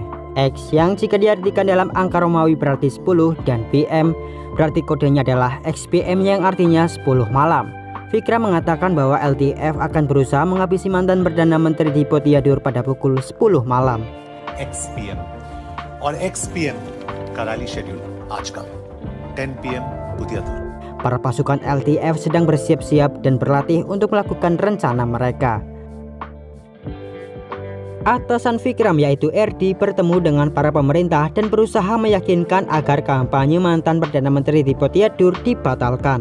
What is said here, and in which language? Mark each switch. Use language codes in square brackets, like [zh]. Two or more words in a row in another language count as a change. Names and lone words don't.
[id] X yang jika diartikan dalam angka Romawi berarti 10 dan PM berarti kodenya adalah XPM yang artinya 10 malam. Vikram mengatakan bahwa LTF akan berusaha menghabisi mantan Perdana Menteri Dipo Tiadur pada pukul 10 malam. [hi] XPM और XPM का [en] rally schedule [hi] आज का 10 PM Buttiadur. [id] Para pasukan LTF sedang bersiap-siap dan berlatih untuk melakukan rencana mereka. Atasan Vikram yaitu RD bertemu dengan para pemerintah dan berusaha meyakinkan agar kampanye mantan Perdana Menteri Dipo Tiadur dibatalkan.